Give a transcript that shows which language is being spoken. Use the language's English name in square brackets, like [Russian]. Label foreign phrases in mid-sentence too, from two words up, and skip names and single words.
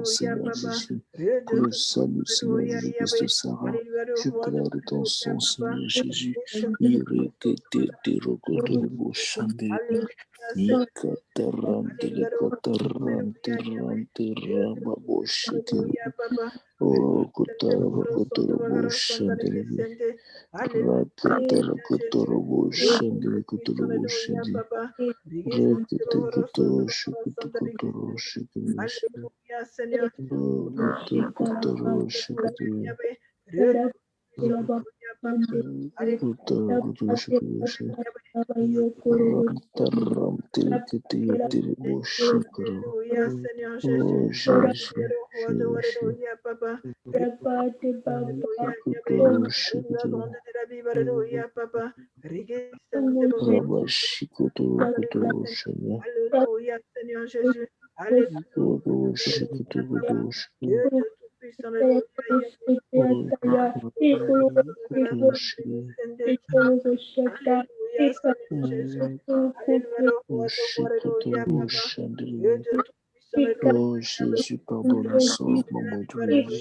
[French] Alléluia, Seigneur Papa. Jésus, Dieu pour de le tout, salut, Seigneur Alléluia, Jésus-Christ de Yahweh. Sarah. Alléluia, le Je roi de plaide ton Alléluia, sang, Papa. Seigneur Jésus. Alléluia, Irrekete rokotorebo shandere. Seigneur. Ikatarantele Alléluia, le roi de katarante Alléluia, Yahweh. rante Dieu de tout, rababo shikere. Alléluia, Papa. Oh, Sente kotara bakoro sonto kotorobo bakara santa shandere. lege sente. Rakatara Alléluia, Jésus. kotorobo Dieu de shandere tout puissant, kotorobo Alléluia, shandere. Papa. Lege sente Rekete bakoro sonto kotoro bakara shukutu santa lege kotoro sente. shikere. Alléluia, Seigneur. Oh, koto kotoro shikere. Yahweh. Dieu de tout puissant, Alléluia, Papa. Kotoro kotoro shikere. Yahweh. Rantaram telekete yeterebo shikere. Alléluia, Seigneur Jésus. Oh, Alléluia, Jésus, le roi de Jésus. Alléluia, Papa. Alléluia, Yahweh. Kotoro Alléluia, shikere. grande de la Bible, Alléluia, Papa. Riguez, Sente bakoro sonto Rabashikoto bakara lege Koto sente. Shana. Alléluia, Seigneur Jésus. Alléluia, Koto Alléluia, Shikoto Papa. Koto Dieu Shana. de tout Oh Jésus, pardonne et sauve, maman douloureuse.